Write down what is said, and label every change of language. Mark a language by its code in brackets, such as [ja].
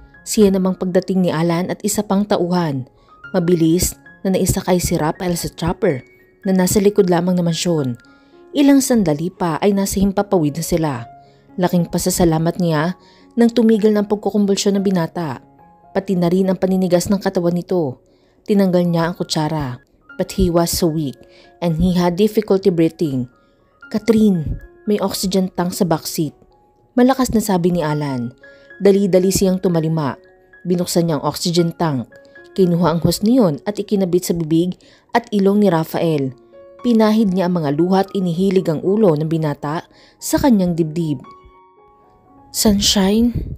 [tl] Siya namang pagdating ni Alan at isa pang tauhan. Mabilis na naisakay si Rafael sa chopper na nasa likod lamang ng mansyon. Ilang sandali pa ay nasa himpapawid na sila. Laking pasasalamat niya nang tumigil ng pagkukumbulsyon ng binata. Pati na rin ang paninigas ng katawan nito. Tinanggal niya ang kutsara. [en] But he was so weak and he had difficulty breathing. [tl] Catherine, may oxygen tank sa backseat. Malakas na sabi ni Alan. Dali-dali siyang tumalima. Binuksan niya ang oxygen tank. Kinuha ang hose niyon at ikinabit sa bibig at ilong ni Rafael. Pinahid niya ang mga luha at inihilig ang ulo ng binata sa kanyang dibdib. Sunshine?